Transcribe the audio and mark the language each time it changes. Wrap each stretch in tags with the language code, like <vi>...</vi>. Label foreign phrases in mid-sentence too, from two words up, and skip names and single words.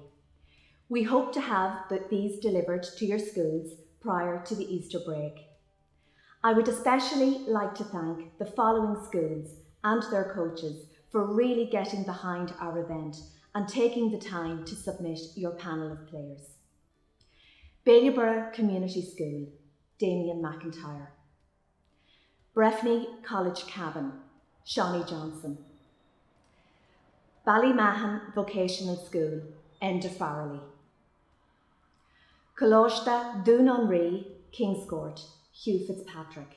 <en>We hope to have these delivered to your schools prior to the Easter break. I would especially like to thank the following schools and their coaches for really getting behind our event and taking the time to submit your panel of players. Ballyborough Community School, Damien McIntyre. Breffni College Cavan, Shawnee Johnson. Ballymahan Vocational School, Enda Farrelly. Colóiste Dún-an-Rí, Kingscourt, Hugh Fitzpatrick.</en>